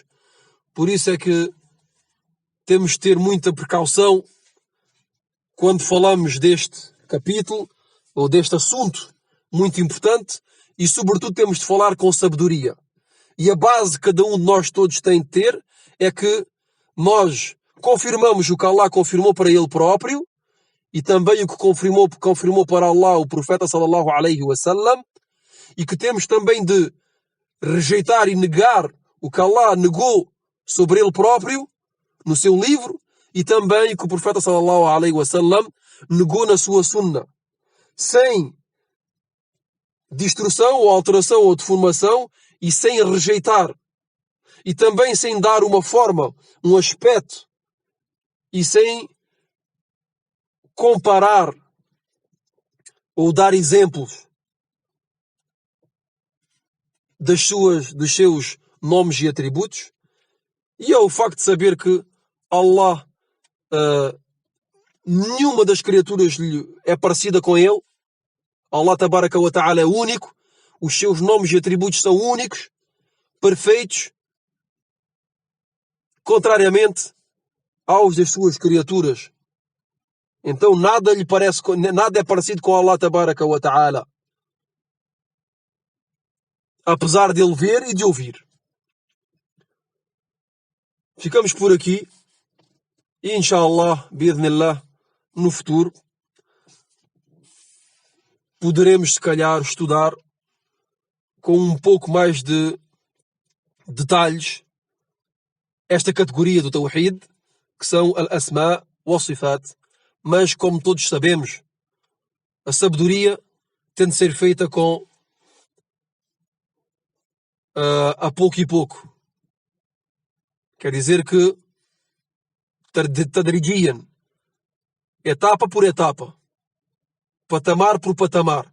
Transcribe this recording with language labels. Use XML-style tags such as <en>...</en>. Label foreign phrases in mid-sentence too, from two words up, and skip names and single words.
<pt>Por isso é que temos de ter muita precaução quando falamos deste capítulo ou deste assunto muito importante, e sobretudo temos de falar com sabedoria. E a base que cada um de nós todos tem de ter é que nós confirmamos o que Allah confirmou para Ele próprio e também o que confirmou para Allah o profeta</pt> <ar>صلى الله عليه وسلم,</ar> <pt>e que temos também de rejeitar e negar o que Allah negou sobre Ele próprio no seu livro e também o que o profeta</pt> <ar>صلى الله عليه وسلم</ar> <pt>negou na sua sunna, sem distorção ou alteração ou deformação e sem rejeitar e também sem dar uma forma, um aspecto e sem comparar ou dar exemplos dos seus nomes e atributos. E é o facto de saber que Allah, nenhuma das criaturas é parecida com Ele.</pt> <ar>الله تبارك وتعالى</ar> <pt>é único, os seus nomes e atributos são únicos, perfeitos, contrariamente aos das suas criaturas. Então nada é parecido com</pt> <ar>الله تبارك وتعالى,</ar> <pt>apesar de Ele ver e de ouvir. Ficamos por aqui e</pt> <ar>إن شاء الله، بإذن الله,</ar> <pt>no futuro poderemos se calhar estudar com um pouco mais de detalhes esta categoria do Tawhid, que são</pt> <ar>الأسماء والصفات.</ar> <pt>Mas como todos sabemos, a sabedoria tem de ser feita a pouco e pouco. Quer dizer que tadrijiyan, etapa por etapa, patamar por patamar.</pt>